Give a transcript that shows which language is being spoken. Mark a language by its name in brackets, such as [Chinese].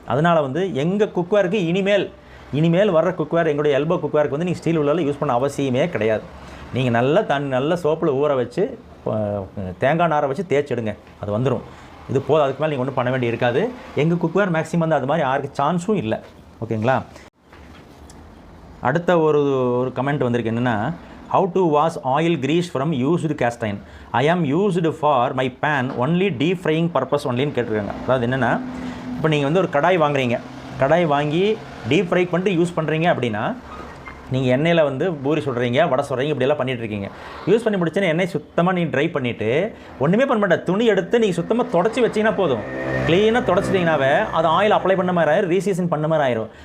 [Tamil] அதனால் வந்து எங்கள் குக்வேருக்கு இனிமேல் வர்ற குக்வேர், எங்களுடைய எல்போ குக்வேருக்கு வந்து நீங்கள் ஸ்டீல் உள்ளால் யூஸ் பண்ண அவசியமே கிடையாது. நீங்கள் நல்ல சோப்பில் ஊற வச்சு தேங்காய் நாரை வச்சு தேய்ச்சிடுங்க, அது வந்துடும். இது போதும், அதுக்கு மேலே நீங்கள் ஒன்றும் பண்ண வேண்டி இருக்காது. எங்கள் குக்வேர் மேக்ஸிமம் வந்து அது மாதிரி யாருக்கு சான்ஸும் இல்லை. ஓகேங்களா. அடுத்த ஒரு கமெண்ட் வந்திருக்கு. என்னென்னா, [English] how to wash oil grease from used cast iron. I am used for my pan only deep frying purpose onlyன்னு [Tamil] கேட்டிருக்காங்க. அதாவது என்னென்னா, இப்போ நீங்கள் வந்து ஒரு கடாய் வாங்குறீங்க, கடாய் வாங்கி டீப் ஃப்ரை பண்ணிட்டு யூஸ் பண்ணுறீங்க அப்படின்னா, நீங்கள் எண்ணெயில் வந்து பூரி சுடுறீங்க, வடை சுடுறீங்க, இப்படியெல்லாம் பண்ணிகிட்ருக்கீங்க. யூஸ் பண்ணி முடிச்சுன்னா எண்ணெய் சுத்தமாக நீங்கள் ட்ரை பண்ணிவிட்டு ஒன்றுமே பண்ண மாட்டேன், துணி எடுத்து நீங்கள் சுத்தமாக தொடச்சி வச்சிங்கன்னா போதும். க்ளீனாக தொடச்சிட்டிங்கனாவே அது ஆயில் அப்ளை பண்ண மாதிரி ஆயிரும், ரீசீசன் பண்ண மாதிரி ஆயிரும்.